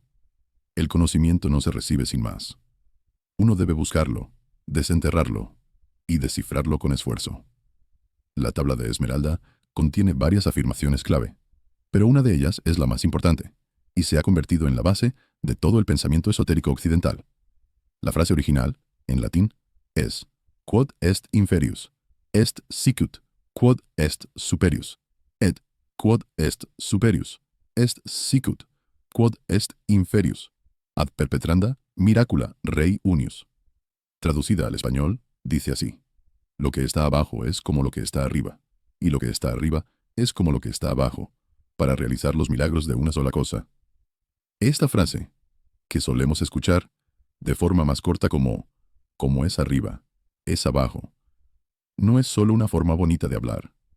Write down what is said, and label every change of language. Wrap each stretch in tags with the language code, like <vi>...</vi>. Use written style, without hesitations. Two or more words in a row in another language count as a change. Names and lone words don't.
<es>El conocimiento no se recibe sin más. Uno debe buscarlo, desenterrarlo y descifrarlo con esfuerzo. La tabla de Esmeralda contiene varias afirmaciones clave, pero una de ellas es la más importante, y se ha convertido en la base de todo el pensamiento esotérico occidental. La frase original, en latín, es</es> <la>quod est inferius, est sicut, quod est superius, et quod est superius, est sicut, quod est inferius, ad perpetranda miracula rei unius.</la> <es>Traducida al español, dice así: lo que está abajo es como lo que está arriba, y lo que está arriba es como lo que está abajo, para realizar los milagros de una sola cosa. Esta frase, que solemos escuchar de forma más corta como es arriba, es abajo, no es solo una forma bonita de hablar.</es>